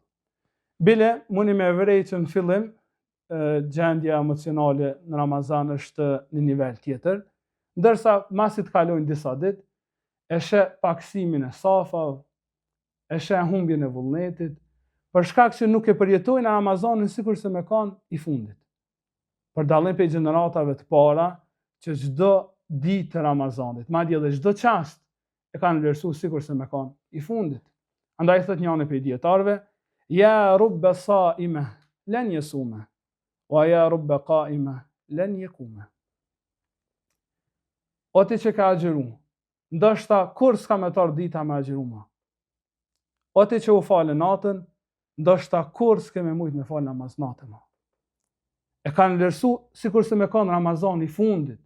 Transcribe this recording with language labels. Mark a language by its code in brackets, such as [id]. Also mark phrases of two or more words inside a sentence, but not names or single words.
[sq] Bile mundi me vrej që në fillim gjendja emocionale në Ramazan është në nivel tjetër, ndërsa masi të kalojnë disa ditë, e sheh paksimin e safave, e sheh humbjen e vullnetit, për shkak që nuk e përjetojnë Ramazanin sikur se me kanë i fundit. Për dallim prej gjeneratave të para që çdo ditë të Ramazanit, madje edhe çdo çast e kanë vlerësuar sikur se me kanë i fundit. Andaj thot njëri prej dietarëve, [ar] يا رب صائم لن يصوم ويا رب قائم لن يقوم. [sq] O ti që ka agjëru, ndoshta kur s'ka me tar dita me agjëruma. O ti që u falë natën, ndoshta kur s'ke me mujt me falë namaz natën. E kanë vlerësuar sikur se me kanë Ramazani i fundit.